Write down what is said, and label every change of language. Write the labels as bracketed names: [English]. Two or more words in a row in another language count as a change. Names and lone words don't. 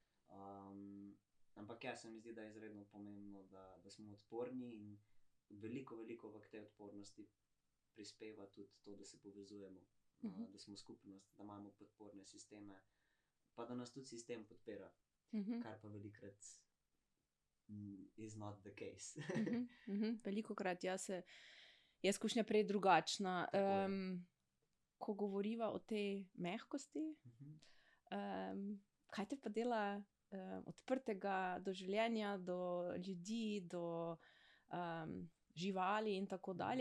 [Slovenian] Ampak se mi zdi, da je izredno pomembno, da smo odporni, in veliko, veliko v tej odpornosti prispeva tudi to, da se povezujemo. Da smo skupnost, da imamo podporne sisteme, pa da nas tudi sistem podpira, kar pa velikokrat [English] is not the case. [Slovenian] Velikokrat, je izkušnja prej drugačna. Ko govoriva o tej mehkosti, kaj te pa dela odprtega do življenja, do ljudi, do živali in tako dalje?